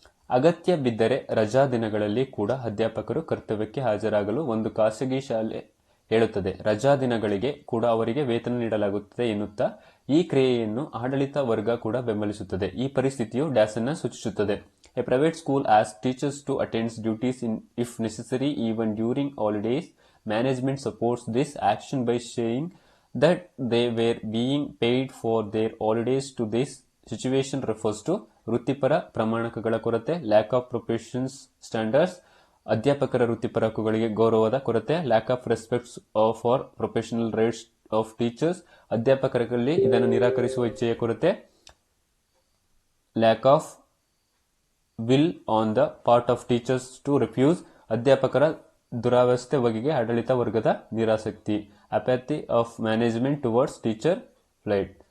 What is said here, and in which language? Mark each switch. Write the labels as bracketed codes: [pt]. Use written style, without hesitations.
[kn] ಅಗತ್ಯ ಬಿದ್ದರೆ ರಜಾ ದಿನಗಳಲ್ಲಿ ಕೂಡ ಅಧ್ಯಾಪಕರು ಕರ್ತವ್ಯಕ್ಕೆ ಹಾಜರಾಗಲು ಒಂದು ಖಾಸಗಿ ಶಾಲೆ ಹೇಳುತ್ತದೆ. ರಜಾ ದಿನಗಳಿಗೆ ಕೂಡ ಅವರಿಗೆ ವೇತನ ನೀಡಲಾಗುತ್ತದೆ ಎನ್ನುತ್ತಾ ಈ ಕ್ರಿಯೆಯನ್ನು ಆಡಳಿತ ವರ್ಗ ಕೂಡ ಬೆಂಬಲಿಸುತ್ತದೆ. ಈ ಪರಿಸ್ಥಿತಿಯು ಡ್ಯಾಶ್ ಅನ್ನು ಸೂಚಿಸುತ್ತದೆ. [en] A private school ask teachers to attend duties if necessary even during holidays. Management supports this action by saying that they were being paid for their holidays. To this situation refers to [kn] ವೃತ್ತಿಪರ ಪ್ರಮಾಣಕಗಳ ಕೊರತೆ, [en] lack of professions standards, [kn] ಅಧ್ಯಾಪಕರ ವೃತ್ತಿಪರ ಹಕ್ಕುಗಳಿಗೆ ಗೌರವದ ಕೊರತೆ, [en] lack of respects for professional rights of teachers, [kn] ಅಧ್ಯಾಪಕರಲ್ಲಿ ಇದನ್ನು ನಿರಾಕರಿಸುವ ಇಚ್ಛೆಯ ಕೊರತೆ, [en] lack of will on the part of teachers to refuse, [kn] ಅಧ್ಯಾಪಕರ ದುರಾವಸ್ಥೆ ಬಗೆಗೆ ಆಡಳಿತ ವರ್ಗದ ನಿರಾಸಕ್ತಿ, [en] Apathy of management towards teacher plight.